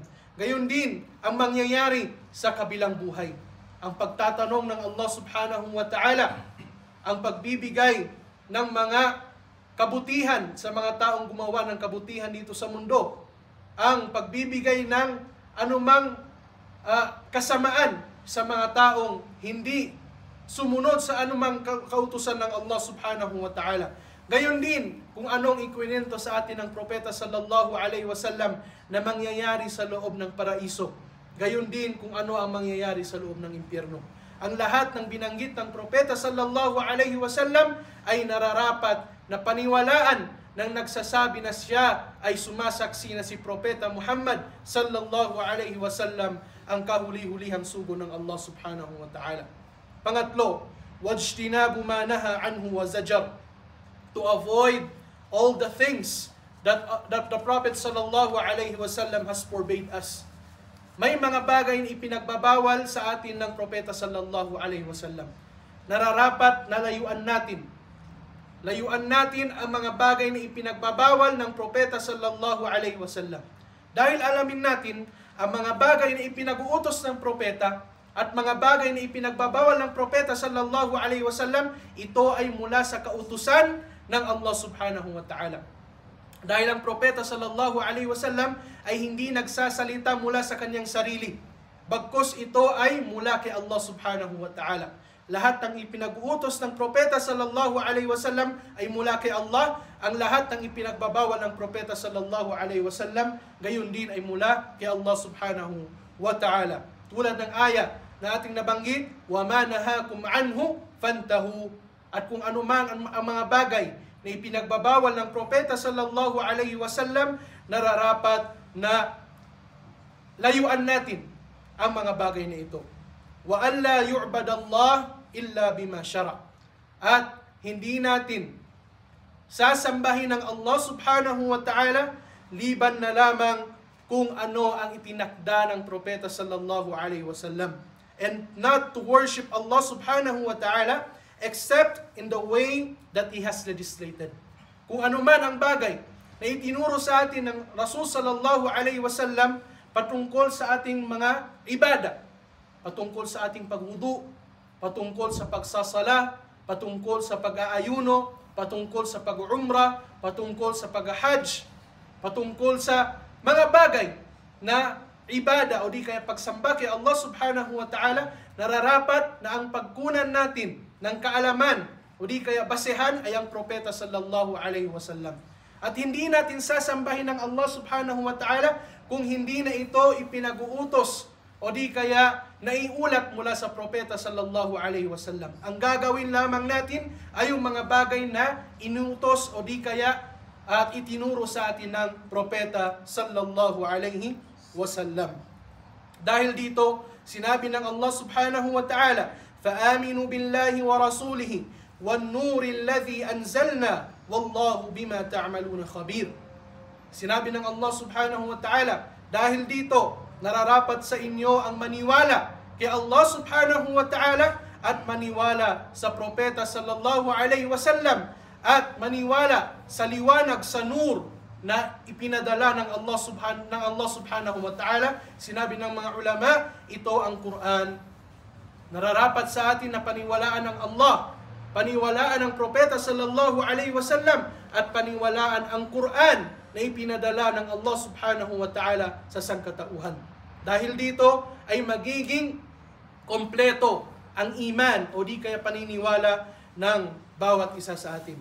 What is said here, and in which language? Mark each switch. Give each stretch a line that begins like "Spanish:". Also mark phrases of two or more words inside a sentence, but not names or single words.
Filipino: Gayon din ang mangyayari sa kabilang buhay. Ang pagtatanong ng Allah
Arabic: سبحانه وتعالى,
Filipino: ang pagbibigay ng mga kabutihan sa mga taong gumawa ng kabutihan dito sa mundo, ang pagbibigay ng anumang kasamaan sa mga taong hindi sumunod sa anumang kautusan ng Allah
Arabic: سبحانه وتعالى.
Filipino: Gayon din kung anong ikwinento sa atin ng propeta
Arabic: صلى الله عليه وسلم
Filipino: na mangyayari sa loob ng paraiso. Gayon din kung ano ang mangyayari sa loob ng impyerno. Ang lahat ng binanggit ng propeta
Arabic: صلى الله عليه وسلم
Filipino: ay nararapat na paniwalaan ng nagsasabi na siya ay sumasaksi na si propeta Muhammad
Arabic: صلى الله عليه وسلم
Filipino: ang kahuli-hulihang sugo ng Allah
Arabic: سبحانه وتعالى. Pangatlo, واجتنبوا ما نهى عنه وزجر.
English: To avoid all the things that the Prophet
Arabic: صلى الله عليه وسلم
English: has forbade us.
Filipino: May mga bagay na ipinagbabawal sa atin ng propeta
Arabic: صلى الله عليه وسلم.
Filipino: Nararapat na layuan natin. Layuan natin ang mga bagay na ipinagbabawal ng propeta
Arabic: صلى الله عليه وسلم.
Filipino: Dahil alamin natin, ang mga bagay na ipinag-uutos ng propeta at mga bagay na ipinagbabawal ng propeta
Arabic: صلى الله عليه وسلم,
Filipino: ito ay mula sa kautusan ng Allah
Arabic: سبحانه وتعالى.
Filipino: Dahil ang propeta
Arabic: صلى الله عليه وسلم
Filipino: ay hindi nagsasalita mula sa kanyang sarili, bagkus ito ay mula kay Allah
Arabic: سبحانه وتعالى.
Filipino: Lahat ng ipinag-uutos ng propeta
Arabic: صلى الله عليه وسلم
Filipino: ay mula kay Allah. Ang lahat ng ipinagbabawal ng propeta
Arabic: صلى الله عليه وسلم,
Filipino: gayon din ay mula kay Allah
Arabic: سبحانه وتعالى.
Filipino: Tulad ng aya na ating nabanggit,
Arabic: وَمَا نَهَاكُمْ عَنْهُ فَانْتَهُ.
Filipino: At kung anuman ang mga bagay na ipinagbabawal ng propeta
Arabic: صلى الله عليه وسلم,
Filipino: nararapat na layuan natin ang mga bagay na ito.
Arabic: وَأَلَّا يُعْبَدَ اللَّهِ إِلَّا بِمَا شَرَعَ.
Filipino: At hindi natin sasambahin ng Allah
Arabic: سبحانه وتعالى
Filipino: liban na lamang kung ano ang itinakda ng propeta
Arabic: صلى الله عليه وسلم,
English: and not to worship Allah
Arabic: سبحانه وتعالى
English: except in the way that He has legislated.
Filipino: Kung ano man ang bagay na itinuro sa atin ng Rasul
Arabic: صلى الله عليه وسلم
Filipino: patungkol sa ating mga ibada, patungkol sa ating pagwudu, patungkol sa pagsasala, patungkol sa pag-aayuno, patungkol sa pag-umrah, patungkol sa pag-hajj, patungkol sa mga bagay na ibada o di kaya pagsamba kay Allah
Arabic: سبحانه وتعالى,
Filipino: nararapat na ang pagkunan natin ng kaalaman o di kaya basehan ay ang propeta
Arabic: صلى الله عليه وسلم.
Filipino: At hindi natin sasambahin ng Allah
Arabic: سبحانه وتعالى
Filipino: kung hindi na ito ipinag-uutos o di kaya naiulat mula sa propeta
Arabic: صلى الله عليه وسلم.
Filipino: Ang gagawin lamang natin ay yung mga bagay na inutos o di kaya at itinuro sa atin ng propeta
Arabic: صلى الله عليه وسلم.
Filipino: Dahil dito, sinabi ng Allah
Arabic: سبحانه وتعالى, فَآمِنُوا بِاللَّهِ وَرَسُولِهِ وَالنُّورِ الَّذِي أَنزَلْنَا وَاللَّهُ بِمَا تَعْمَلُونَ خَبِيرٌ.
Filipino: Sinabi ng Allah
Arabic: سبحانه وتعالى,
Filipino: dahil dito, nararapat sa inyo ang maniwala kay Allah
Arabic: سبحانه وتعالى
Filipino: at maniwala sa propeta
Arabic: صلى الله عليه وسلم
Filipino: at maniwala sa liwanag, sa nur na ipinadala ng Allah
Arabic: سبحانه وتعالى.
Filipino: Sinabi ng mga ulama, ito ang Quran. Nararapat sa atin na paniwalaan ng Allah, paniwalaan ng propeta
Arabic: صلى الله عليه وسلم
Filipino: at paniwalaan ang Quran na ipinadala ng Allah
Arabic: سبحانه وتعالى
Filipino: sa sangkatauhan. Dahil dito ay magiging kompleto ang iman o di kaya paniniwala ng bawat isa sa atin.